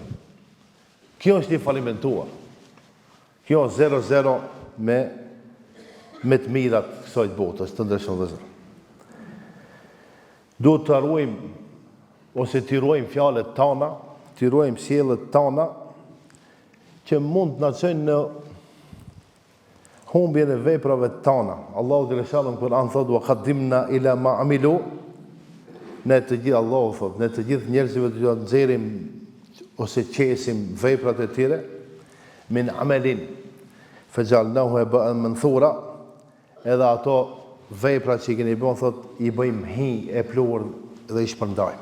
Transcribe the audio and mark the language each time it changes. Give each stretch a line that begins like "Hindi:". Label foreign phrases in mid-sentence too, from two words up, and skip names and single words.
Albanian: Kjo është i falimentuar. Kjo 0-0 me të mirat kësaj botës, të ndryshëm vëllezër. Duhet të ruajmë ose t'i ruajmë fjalët tona, t'i ruajmë sjelljet tona, që mund të na çojnë në humbjen e veprave tona. Allahu dhe Reshallam në Kur'an thotë:
Arabic: "وقدمنا إلى ما عملوا",
Albanian: ne të gjithë, Allahu thotë, ne të gjithë njerëzve do të nxjerrim ose qesim veprat e tyre
Arabic: من عمل فجعلناه هباء منثورا,
Albanian: edhe ato veprat që i keni bën, thotë, i bëjmë hi e plur dhe i shpërndajmë.